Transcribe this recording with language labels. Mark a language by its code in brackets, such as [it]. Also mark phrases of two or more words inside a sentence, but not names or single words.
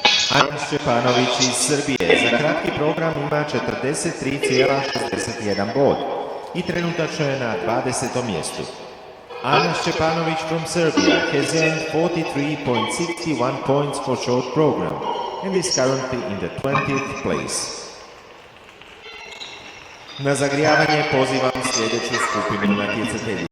[hr] Ana Šćepanović iz Srbije za kratki program ima 43,61 bod i trenutačno je na 20. mjestu. [en] Ana Šćepanović from Serbia has earned 43.61 points for short program and is currently in the 20th place. [hr] Na zagrijavanje pozivam sljedeću skupinu natjecatelja.